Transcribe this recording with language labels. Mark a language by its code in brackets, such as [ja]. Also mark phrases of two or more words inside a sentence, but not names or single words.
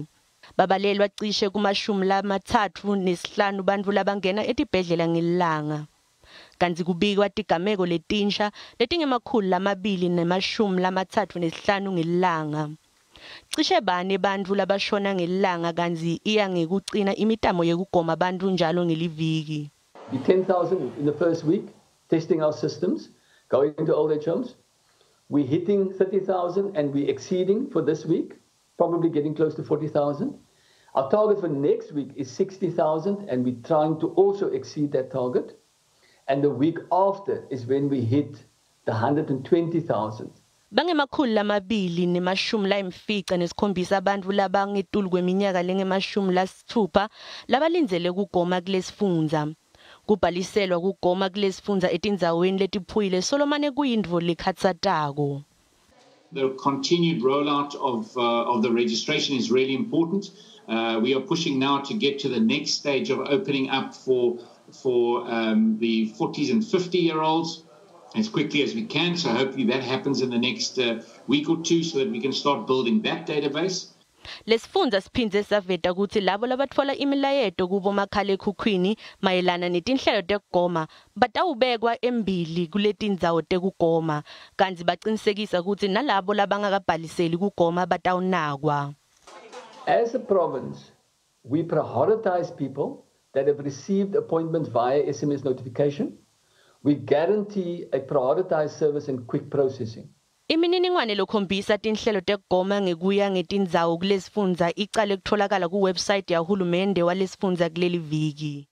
[ss] Babalelwa cishe kuma-35 bantfu labangena etibhedlela ngelilanga. Kanti kubikwa tigameko letinsha letingema-235 ngelilanga. Cishe bane bantfu labashona ngelilanga kanti iya ngekucina imitamo yekugoma bantfu njalo ngeliviki. [en] 10,000 in the first week, testing our systems, going into old age homes. We're hitting 30,000 and we're exceeding for this week, probably getting close to 40,000. Our target for next week is 60,000 and we're trying to also exceed that target. And the week after is when we hit the 120,000. [ss] Bangemakhulu lamabili ne-157 abantu labangetulu kweminyaka lengema-60 labalindzele kugoma kulesifundza. Kubhaliselwa kugoma kulesifundza etindzaweni letiphuyile solomane kuyintfo lekhatsatako. [en] The continued rollout of the registration is really important. We are pushing now to get to the next stage of opening up for the 40s and 50-year-olds as quickly as we can. So hopefully that happens in the next week or two so that we can start building that database. [ss] Lesifundza siphindze saveta kutsi labo labatfola imilayeto kubo makhalekhukhwini mayelana netinhlelo tekugoma batawubekwa embili kuletindzawo tekugoma kanti bacinisekisa kutsi nalabo labangakabhaliseli kugoma batawunakwa. [en] As a province, we prioritize people that have received appointments via SMS notification. We guarantee a prioritized service and quick processing. [ss] Imininingwane lokhombisa tinhlelo tekugoma ngekuya ngetindzawo kulesifundza icale kutholakala kuwebsite yahulumende walesifundza kuleli viki.